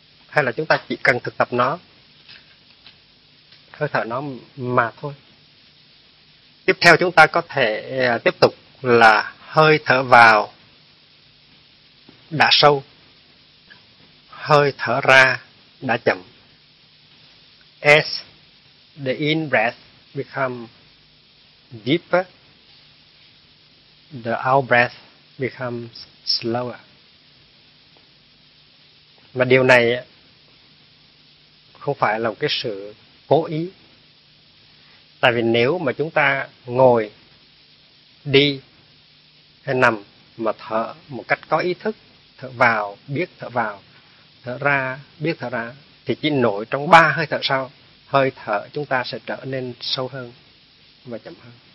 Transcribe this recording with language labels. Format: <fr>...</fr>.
<vi>Hay là chúng ta chỉ cần thực tập nó, hơi thở nó mà thôi. Tiếp theo chúng ta có thể tiếp tục là hơi thở vào đã sâu, hơi thở ra đã chậm.</vi> <en>As the in-breath becomes deeper, the out-breath becomes slower.</en> <vi>Mà điều này không phải là một cái sự cố ý. Tại vì nếu mà chúng ta ngồi, đi hay nằm mà thở một cách có ý thức, thở vào, biết thở vào, thở ra, biết thở ra, thì chỉ nổi trong 3 hơi thở sau, hơi thở chúng ta sẽ trở nên sâu hơn và chậm hơn.</vi>